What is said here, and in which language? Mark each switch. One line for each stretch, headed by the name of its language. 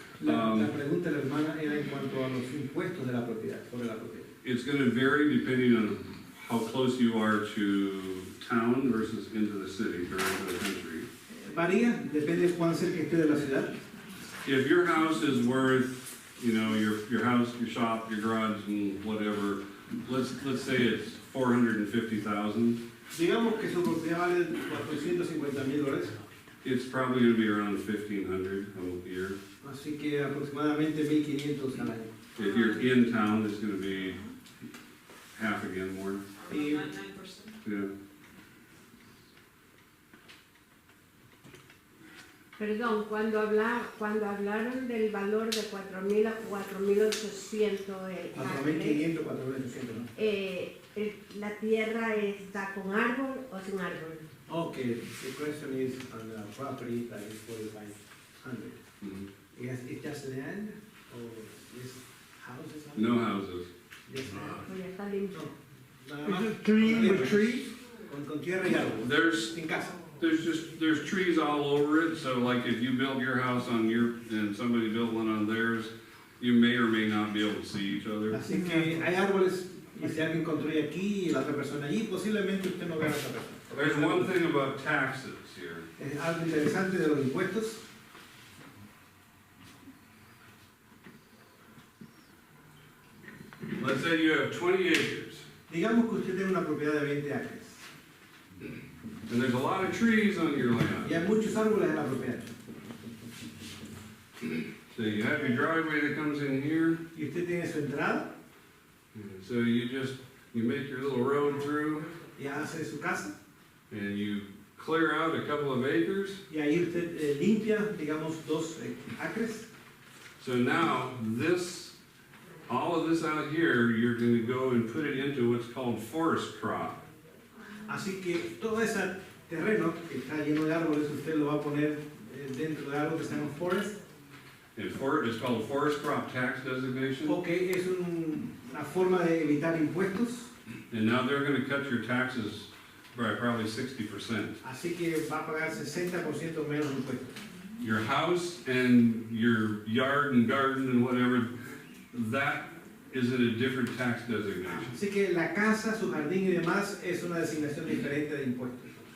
Spanish: La pregunta de la hermana era en cuanto a los impuestos de la propiedad, sobre la propiedad.
English: It's gonna vary depending on how close you are to town versus into the city or into the country.
Spanish: Varía, depende de cuán cerca esté de la ciudad.
English: If your house is worth, you know, your house, your shop, your garage and whatever, let's say it's $450,000,
Spanish: Digamos que su propiedad vale $450,000,
English: it's probably gonna be around $1,500 a year.
Spanish: así que aproximadamente 1.500 al año.
English: If you're in town, it's gonna be half again more, 9%. yeah.
Spanish: Perdón, cuando hablaron del valor de 4.000 a 4.800 el acre, 4.500, 4.800, ¿no? ¿la tierra está con árbol o sin árbol?
English: Okay, the question is on the property that is 4,500. Mhm. Is it just land or is houses? No houses. Just land.
Spanish: Pues ya está limpio. No, nada más.
English: Is it clean with trees?
Spanish: Con tierra y árbol.
English: There's
Spanish: Sin casa.
English: There's trees all over it, so like if you built your house on your, and somebody built one on theirs, you may or may not be able to see each other.
Spanish: Así que hay árboles y si alguien construye aquí y la otra persona allí, posiblemente usted no vea a esa persona.
English: There's one thing about taxes here.
Spanish: Es algo interesante de los impuestos.
English: Let's say you have 20 acres,
Spanish: Digamos que usted tiene una propiedad de 20 acres
English: and there's a lot of trees on your
Spanish: y
English: land.
Spanish: hay muchos árboles en la propiedad.
English: So you have your driveway that comes in here,
Spanish: Y usted tiene su entrada,
English: so you make your little road through,
Spanish: y hace su casa,
English: and you clear out a couple of acres.
Spanish: y ahí usted limpia, digamos, 2 acres.
English: So now all of this out here, you're gonna go and put it into what's called forest crop.
Spanish: Así que todo ese terreno que está lleno de árboles, usted lo va a poner dentro de algo que se llama forest.
English: And it's called forest crop tax designation.
Spanish: Ok, es una forma de evitar impuestos,
English: And now they're gonna cut your taxes by probably 60%.
Spanish: así que va a pagar 60% menos impuestos.
English: Your house and your yard and garden and whatever, that is in a different tax designation.
Spanish: Así que la casa, su jardín y demás es una designación diferente de impuestos.